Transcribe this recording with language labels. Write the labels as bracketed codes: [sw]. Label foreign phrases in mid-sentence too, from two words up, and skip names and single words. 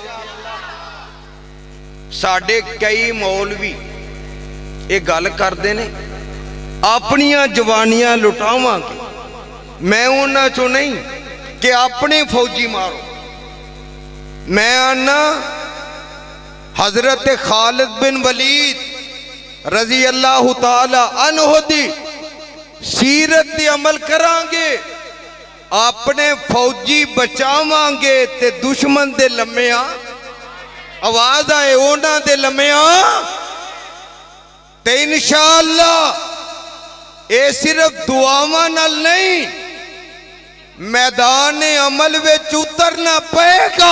[pa] ساڈے کئی مولوی یہ گل کرتے نے، اپنیاں جوانیاں لٹاواں گے. میں انہاں چوں نہیں کہ اپنے فوجی مارو. میں آنا حضرت خالد بن ولید [ar] رضي الله تعالى عنه [pa] دی سیرت تے عمل کراں گے، اپنے فوجی بچاواں گے تے دشمن دے لمیاں، آواز آئے انہاں دے لمیاں, आवाज आए उन्हां दे लम्मिया تے ان شاء اللہ یہ صرف دعاواں نال نہیں، میدان عمل وچ اترنا پئے گا.